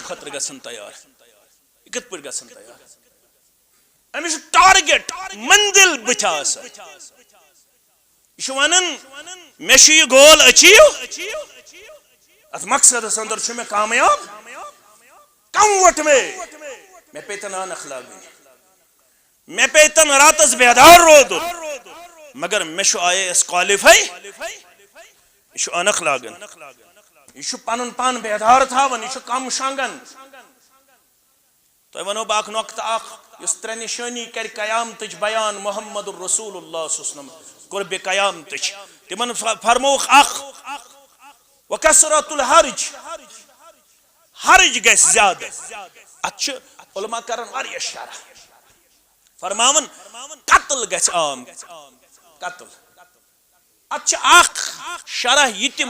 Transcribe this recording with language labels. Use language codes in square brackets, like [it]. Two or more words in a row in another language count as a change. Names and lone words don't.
[ks] خٲطرٕ گژھان تیار یہِ کِتھ پٲٹھۍ گژھان تیار أمِس چھُ ٹارگیٹ منزل بٕتھِ آسان یہِ چھُ ونان مےٚ چھُ یہِ گول أچیٖو اتھ مقصدس انٛدر چھُ مےٚ کامیاب کم وٹ مےٚ پیتن عٲنکھ لاگٕنۍ مےٚ پیتن راتس بیدار روزُن مگر مےٚ چھُ IAS کالِفاے یہِ چھُ عٲنکھ لاگان یہِ چھُ پنُن پان بیدار تھاوان یہِ چھُ کم شۄنٛگان تۄہہِ ونو بہٕ اکھ نۄقطہٕ اکھ یُس 3 نِشٲنی کرِ قیامتٕچ بیان محمد الرسول اللہ [ar] صلی اللہ علیہ وسلم [ks] قربِ قیامتٕچ تِمن فرمووُکھ اکھ [ar] وکثرت الحرج [ks] حرج گژھِ زیادٕ اتھ چھِ علما کران واریاہ شرح فرماوان قتل گژھِ عام قتل اتھ چھِ اکھ شرح یہِ تہِ